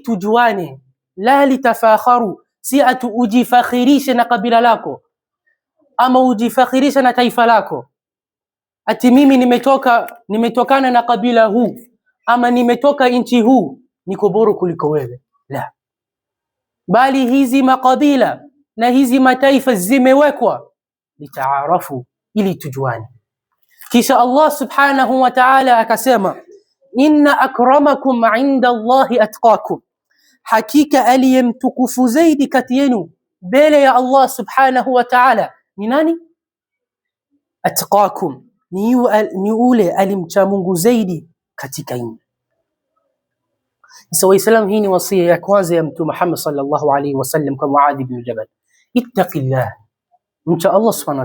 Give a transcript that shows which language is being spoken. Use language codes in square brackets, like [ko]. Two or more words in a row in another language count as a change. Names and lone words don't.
[sw] tujuane, [ar] لا لتفاخروا, [sw] si atu ujifakhirishe na kabila lako ama ujifakhirishe na taifa lako, ati mimi nimetokana na kabila huu ama nimetoka nchi huu niko bora kuliko wewe, la, bali hizi makabila na hizi mataifa zimewekwa litaarafu, ili tujuane. Kisha [ar] الله سبحانه وتعالى [sw] akasema, [ar] إن أكرمكم عند الله أتقاكم, [sw] hakika aliyemtukufu zaidi kati yenu mbele ya [ar] الله سبحانه وتعالى [sw] ni nani? Atqakum, ni ule alimcha Mungu zaidi katika nyinyi. Sasa waislamu, hii ni wasia ya kwanza ya Mtume Muhammad [ar] صلى الله عليه وسلم [sw] kwa Muadh ibn Jabal, ittaqillah, mcha [ar] الله سبحانه